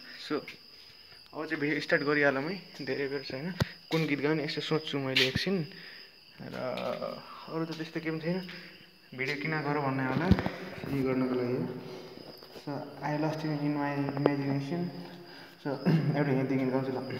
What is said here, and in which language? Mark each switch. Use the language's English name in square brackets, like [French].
[Nepali] So अब चाहिँ video start गरिहालौँ है, धेरै बेर छैन। कुन गीत गाउने यसो सोच्छु मैले एकछिन, र अरू त त्यस्तो केही पनि छैन। भिडियो किन गरौँ भन्ने होला, यही गर्नको लागि हो। [English] So I lost in my imagination. [Nepali] So एउटा हिन्दी गीत गाउँछु ल।